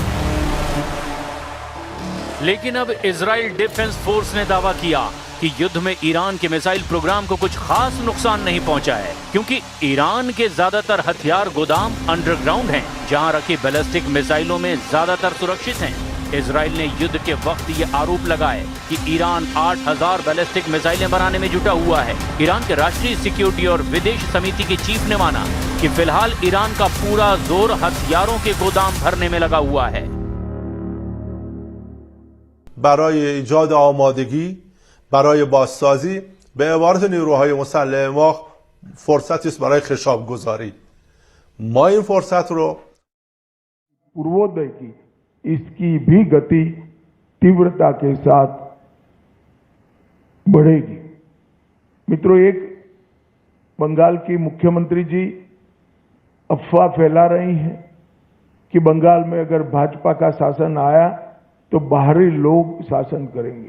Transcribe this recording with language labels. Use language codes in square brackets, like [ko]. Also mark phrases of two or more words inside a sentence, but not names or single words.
[hi] लेकिन अब इजराइल डिफेंस फोर्स ने दावा किया कि युद्ध में ईरान के मिसाइल प्रोग्राम को कुछ खास नुकसान नहीं पहुंचा है, क्योंकि ईरान के ज्यादातर हथियार गोदाम अंडरग्राउंड हैं, जहां रखी [en] ballistic missiles [hi] में ज्यादातर सुरक्षित हैं। इजराइल ने युद्ध के वक्त ये आरोप लगाए कि ईरान 8,000 [en] ballistic missiles [hi] बनाने में जुटा हुआ है। ईरान के राष्ट्रीय सिक्योरिटी और विदेश समिति के चीफ ने माना कि फिलहाल ईरान का पूरा जोर हथियारों के गोदाम भरने में लगा हुआ है। [fa] برای ایجاد آمادگی برای بازسازی به عبارت نیروهای مسلح ما فرصتی است برای خشاب گذاری. ما این فرصت رو [hi] पूर्वोदय की इसकी भी गति तीव्रता के साथ बढ़ेगी। मित्रों, एक बंगाल की मुख्यमंत्री जी अफवाह फैला रही हैं कि बंगाल में अगर भाजपा का शासन आया तो बाहरी लोग शासन करेंगे।